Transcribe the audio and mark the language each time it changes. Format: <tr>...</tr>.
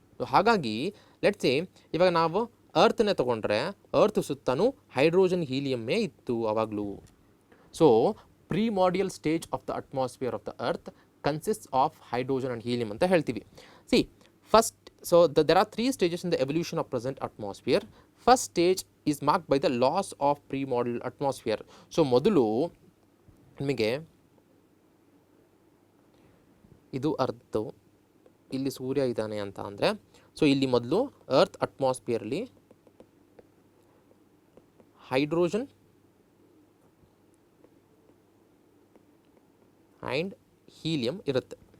<kn>ಹಾಗಾಗಿ let's say ಇವಾಗ ನಾವು ಅರ್ತ್ನೇ ತೊಗೊಂಡ್ರೆ ಅರ್ತ್ ಸುತ್ತಲೂ ಹೈಡ್ರೋಜನ್ ಹೀಲಿಯಮ್ಮೇ ಇತ್ತು ಆವಾಗಲೂ.</kn> <en>so primordial stage of the atmosphere of the earth consists of hydrogen and helium</en> <kn>ಅಂತ ಹೇಳ್ತೀವಿ.</kn> <en>See first, so there are 3 stages in the evolution of present atmosphere. First stage is marked by the loss of primordial atmosphere.</en> <kn>So ಮೊದಲು ನಿಮಗೆ ಇದು ಅರ್ಥ, ಇಲ್ಲಿ ಸೂರ್ಯ ಇದ್ದಾನೆ ಅಂತ ಅಂದರೆ, ಸೊ ಇಲ್ಲಿ ಮೊದಲು ಅರ್ತ್ ಅಟ್ಮಾಸ್ಫಿಯರ್ಲಿ ಹೈಡ್ರೋಜನ್ ಆ್ಯಂಡ್ ಹೀಲಿಯಮ್ ಇರುತ್ತೆ.</kn>